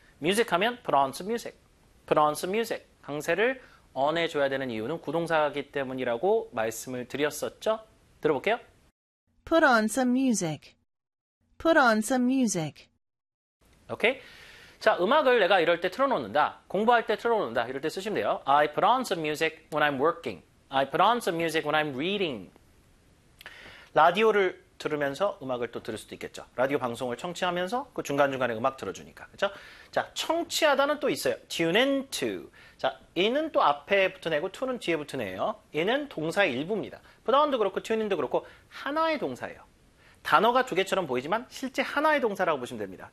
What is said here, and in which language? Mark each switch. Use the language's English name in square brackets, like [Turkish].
[English] music [Korean] 하면 [English] put on some music. put on some music. [Korean] 강세를 on에 줘야 되는 이유는 구동사이기 때문이라고 말씀을 드렸었죠? 들어볼게요. [English] Put on some music. Put on some music. [Korean] 오케이? 자, 음악을 내가 이럴 때 틀어놓는다. 공부할 때 틀어놓는다. 이럴 때 쓰시면 돼요. [English] I put on some music when I'm working. I put on some music when I'm reading. [Korean] 라디오를 들으면서 음악을 또 들을 수도 있겠죠. 라디오 방송을 청취하면서 그 중간중간에 음악 들어주니까. 그죠? 자, 청취하다는 또 있어요. [English] tune into. [Korean] 자, in은 또 앞에 붙어내고 to는 뒤에 붙어내요. in은 동사의 일부입니다. put on도 그렇고 tune in도 그렇고 하나의 동사예요. 단어가 두 개처럼 보이지만 실제 하나의 동사라고 보시면 됩니다.